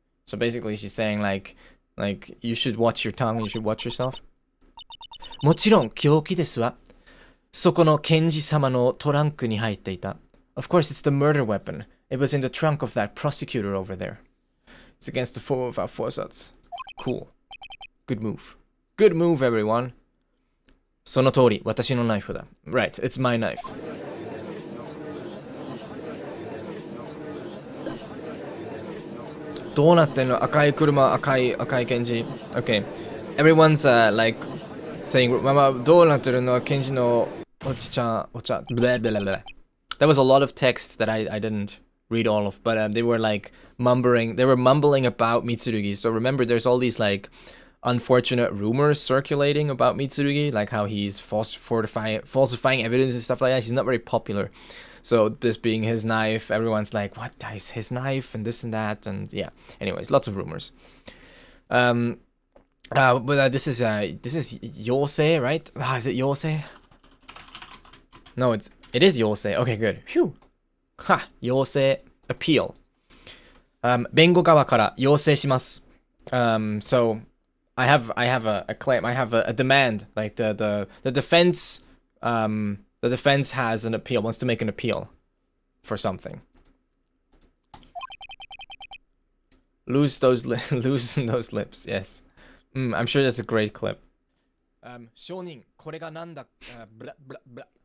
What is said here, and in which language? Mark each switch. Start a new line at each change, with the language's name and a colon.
English: So basically she's saying like you should watch your tongue, you should watch yourself.
Japanese: もちろん凶器ですわ。そこの検事様のトランクに入っていた。
English: Of course, it's the murder weapon. It was in the trunk of that prosecutor over there. It's against the four of our forsats. Cool. Good move. Good move, everyone.
Japanese: その通り、私のナイフだ。
English: Right, it's my knife.
Japanese: どうなってんの？赤い車、赤い検事。
English: Okay. Everyone's like saying,
Japanese: ママ、どうなってるの？検事のお茶。
English: Blah, blah, blah, blah. That was a lot of text that I didn't read all of, but they were like mumbling about Mitsurugi. So remember, there's all these like unfortunate rumors circulating about Mitsurugi, like how he's falsifying evidence and stuff like that. He's not very popular. So this being his knife, everyone's like, what is his knife and this and that, and yeah. Anyways, lots of rumors. But this is Yosei, right? Is it Yosei? No, it is Yosei. Okay, good. Phew. Ha, Yosei appeal.
Japanese: 弁護側から要請します.
English: So I have a claim. I have a demand. Like the defense has an appeal. Wants to make an appeal for something. Loosen those lips. Yes. I'm sure that's a great clip.
Japanese: 証人これがなんだ
English: blah, blah, blah.